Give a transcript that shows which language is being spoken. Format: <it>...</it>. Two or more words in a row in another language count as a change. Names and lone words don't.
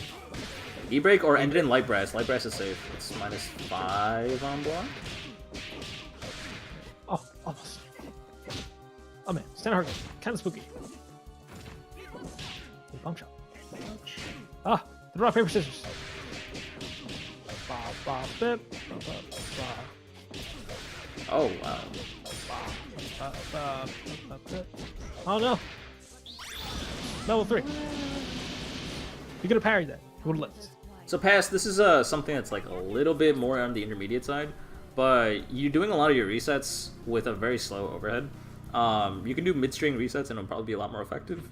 <en>E-break or end it in light brass. Light brass is safe. It's -5 on block. Oh, almost. Oh man, stand hard. Kind of spooky. Bump shot. Ah, the rock, paper, scissors. Ba, ba, bip, ba, ba, ba. Oh, wow. Ba, ba, ba, bip. Oh no. Level 3. You could have parried that. You would have lived. So pass, this is something that's like a little bit more on the intermediate side, but you're doing a lot of your resets with a very slow overhead. You can do mid-string resets and it'll probably be a lot more effective.</en>